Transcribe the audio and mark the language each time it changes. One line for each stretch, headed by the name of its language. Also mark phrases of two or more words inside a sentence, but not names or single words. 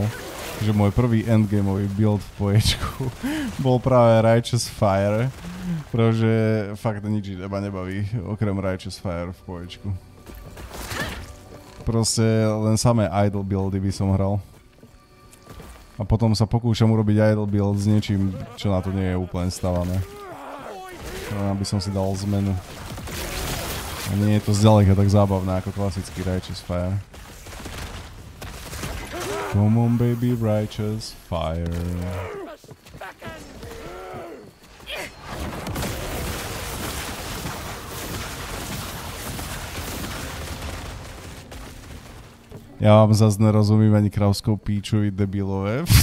Slovak: Že môj prvý endgameový build v poječku bol práve Righteous Fire, pretože fakt nič iba nebaví, okrem Righteous Fire v poječku. Proste len samé idle buildy by som hral. A potom sa pokúšam urobiť idle build s niečím, čo na to nie je úplne stavané. Aby som si dal zmenu. A nie je to zďaleka tak zábavné ako klasický Righteous Fire.
English: Come on baby, Righteous Fire.
Czech: Ja vám zase nerozumím ani kravskou píčovi debilové.